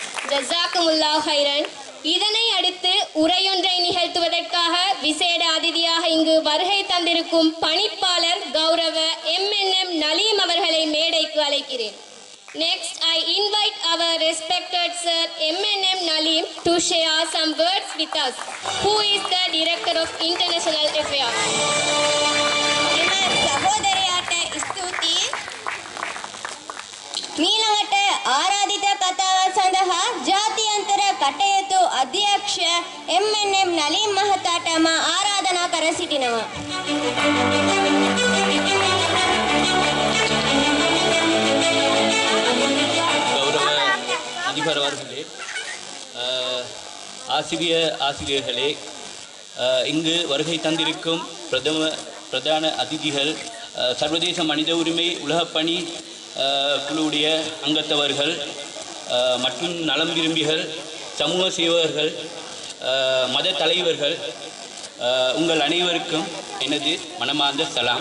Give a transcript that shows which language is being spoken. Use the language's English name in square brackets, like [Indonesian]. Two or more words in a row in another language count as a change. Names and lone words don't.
[Arabic] جزاكم الله خيرا. [Tamil] இதனை அடுத்து உரையொன்றை நிகழ்த்துவதற்காக விசேட அதிதியாக இங்கு வருகை தந்திருக்கும் பணிப்பாளர் கௌரவ MNM நலீம் அவர்களை மேடைக்கு அழைக்கிறேன். [English] Next, I invite our respected Sir MNM Nalim to share some words with us, who is the Director of International Affairs. [Sinhala] සහෝදරයාට ස්තුතියි. මීළඟට ආරාධිත කතාව සඳහා ජාත්‍යන්තර කටයුතු අධ්‍යක්ෂ MNM නලීම් මහතාට මා ආරාධනා කර සිටිනවා. [Tamil] அதிபர் அவர்களே, ஆசிரியர்களே, இங்கு வருகை தந்திருக்கும் பிரதான அதிதிகள், சர்வதேச மனித உரிமை உலகப்பணி குழுவுடைய அங்கத்தவர்கள் மற்றும் நலம் விரும்பிகள், சமூக சேவகர்கள், மத தலைவர்கள், உங்கள் அனைவருக்கும் எனது மனமார்ந்த சலாம்.